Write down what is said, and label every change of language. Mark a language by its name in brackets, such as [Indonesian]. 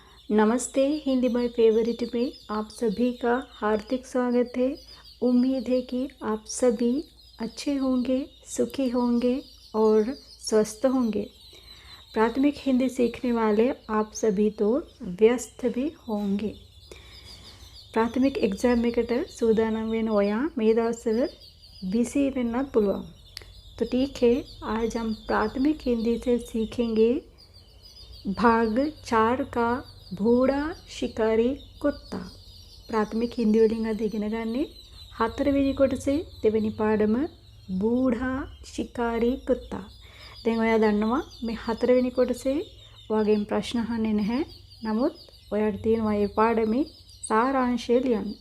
[Hindi] नमस्ते Hindi my favourite में आप सभी का हार्दिक स्वागत है। उम्मीद है कि आप सभी अच्छे होंगे, सुखी होंगे और स्वस्थ होंगे। प्राथमिक हिंदी सीखने वाले आप सभी तो व्यस्त भी होंगे। [Sinhala] प्राथमिक एग्जाम सूदाනම් වෙන ඔයා මේ දවස්වල बिजी වෙන්නත් පුළුවන්। [Hindi] तो ठीक है, आज हम प्राथमिक हिंदी से सीखेंगे भाग 4 का भूड़ा शिकारी कुत्ता। [Sinhala] प्राथमिक हिंदी වලින් අද ඉගෙන ගන්නේ 4 වෙනි කොටසේ දෙවෙනි පාඩම බූඩා शिकारी कुत्ता। දැන් ඔයා දන්නවා මේ 4 වෙනි කොටසේ ඔයාගෙන් ප්‍රශ්න අහන්නේ නැහැ. නමුත් ඔයාට තියෙනවා මේ පාඩමේ සාරාංශය ලියන්න.